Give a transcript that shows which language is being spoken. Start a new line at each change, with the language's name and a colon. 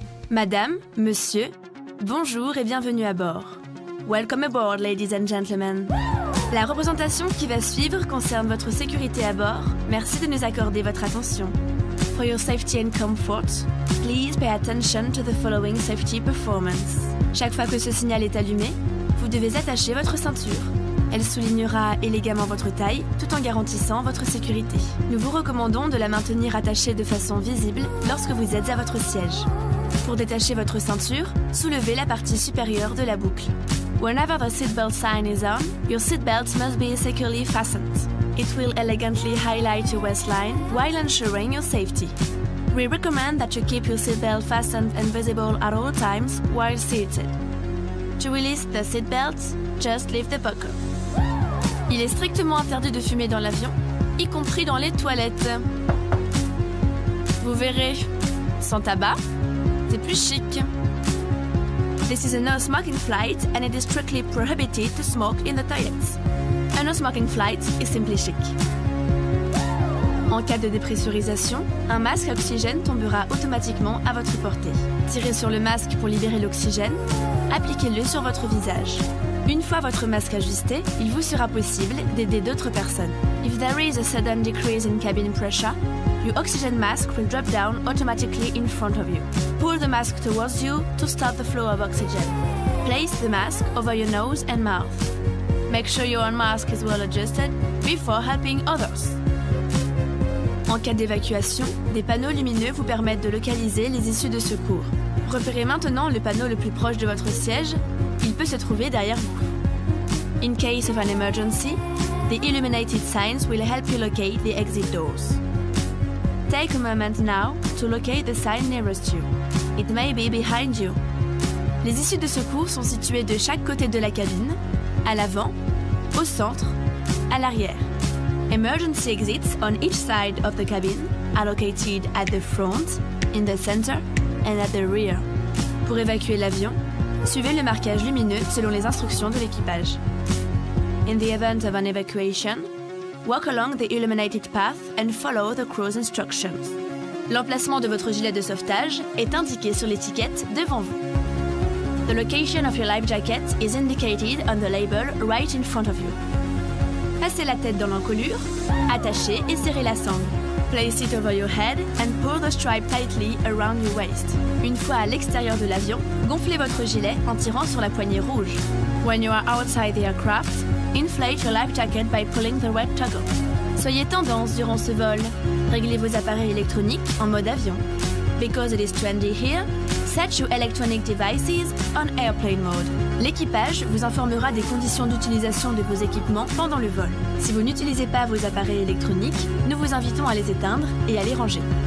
French: Madame, monsieur, bonjour et bienvenue à bord.
English: Welcome aboard, ladies and gentlemen.
French: La représentation qui va suivre concerne votre sécurité à bord. Merci de nous accorder votre attention.
English: For your safety and comfort, please pay attention to the following safety performance.
French: Chaque fois que ce signal est allumé, vous devez attacher votre ceinture. Elle soulignera élégamment votre taille tout en garantissant votre sécurité. Nous vous recommandons de la maintenir attachée de façon visible lorsque vous êtes à votre siège. Pour détacher votre ceinture, soulevez la partie supérieure de la boucle.
English: Whenever the seatbelt sign is on, your seatbelt must be securely fastened. It will elegantly highlight your waistline while ensuring your safety. We recommend that you keep your seatbelt fastened and visible at all times while seated. To release the seatbelt, just lift the buckle.
French: Il est strictement interdit de fumer dans l'avion, y compris dans les toilettes. Vous verrez, sans tabac, c'est plus chic.
English: This is a no-smoking flight and it is strictly prohibited to smoke in the toilets. A no-smoking flight is simply chic.
French: En cas de dépressurisation, un masque à oxygène tombera automatiquement à votre portée. Tirez sur le masque pour libérer l'oxygène, appliquez-le sur votre visage. Une fois votre masque ajusté, il vous sera possible d'aider d'autres personnes.
English: If there is a sudden decrease in cabin pressure, your oxygen mask will drop down automatically in front of you. Pull the mask towards you to start the flow of oxygen. Place the mask over your nose and mouth. Make sure your own mask is well adjusted before helping others.
French: En cas d'évacuation, des panneaux lumineux vous permettent de localiser les issues de secours. Repérez maintenant le panneau le plus proche de votre siège. Il peut se trouver derrière vous.
English: In case of an emergency, the illuminated signs will help you locate the exit doors. Take a moment now to locate the sign nearest you. It may be behind you.
French: Les issues de secours sont situées de chaque côté de la cabine, à l'avant, au centre, à l'arrière.
English: Emergency exits on each side of the cabin are located at the front, in the center, and at the rear.
French: Pour évacuer l'avion, suivez le marquage lumineux selon les instructions de l'équipage.
English: In the event of an evacuation, walk along the illuminated path and follow the crew's instructions.
French: L'emplacement de votre gilet de sauvetage est indiqué sur l'étiquette devant vous.
English: The location of your life jacket is indicated on the label right in front of you.
French: Passez la tête dans l'encolure, attachez et serrez la sangle.
English: Place it over your head and pull the stripe tightly around your waist.
French: Une fois à l'extérieur de l'avion, gonflez votre gilet en tirant sur la poignée rouge.
English: When you are outside the aircraft, inflate your life jacket by pulling the red toggle.
French: Soyez tendance durant ce vol. Réglez vos appareils électroniques en mode avion.
English: Because it is trendy here, set your electronic devices on airplane mode.
French: L'équipage vous informera des conditions d'utilisation de vos équipements pendant le vol. Si vous n'utilisez pas vos appareils électroniques, nous vous invitons à les éteindre et à les ranger.